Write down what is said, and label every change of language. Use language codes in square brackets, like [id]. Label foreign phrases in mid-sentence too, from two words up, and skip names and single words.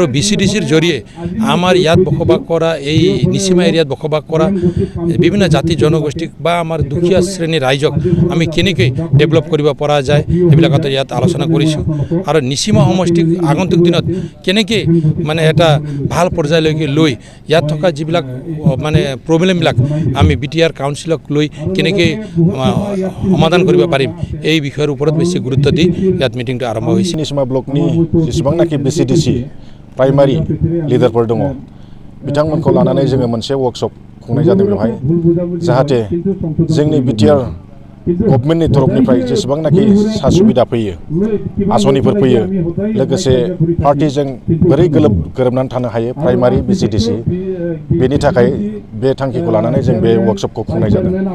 [as] BCDCৰ জৰিয়ে আমাৰ ইয়াত বসবাস কৰা এই নিচিমা এৰিয়াত বসবাস কৰা বিভিন্ন জাতি জনগোষ্ঠীক বা আমাৰ দুখীয়া শ্ৰেণীৰ ৰাইজক আমি কেনেকৈ ডেভেলপ কৰিব পৰা যায় এইবিলাকত ইয়াত আলোচনা কৰিছোঁ আৰু নিচিমা সমষ্টিক আগন্তুক দিনত কেনেকৈ মানে এটা ভাল পৰ্যায়লৈকে লৈ ইয়াত থকা যিবিলাক মানে প্ৰব্লেমবিলাক আমি BTR কাউন্সিলক লৈ কেনেকৈ সমাধান কৰিব পাৰিম এই বিষয়ৰ ওপৰত বেছি গুৰুত্ব দি ইয়াত মিটিংটো আৰম্ভ হৈছে। [brx] নিচিমা ব্লকनि जेसेबांनाखि BCDC प्राइमारि लिडारफोर दङ बिथांमोनखौ लानानै जोङो मोनसे वर्कशप खुंनाय जादों बेवहाय जाहाथे जोंनि BTR गभर्नमेन्टनि तरफनिफ्राय जेसेबांनाखि सुबिदा फैयो आसनिफोर फैयो लोगोसे पार्टीजों बोरै गोरोबनानै थानो हायो प्राइमारि BCDC बेनि थाखाय बे थांखिखौ लानानै जों बे वर्कशपखौ खुंनाय जादों।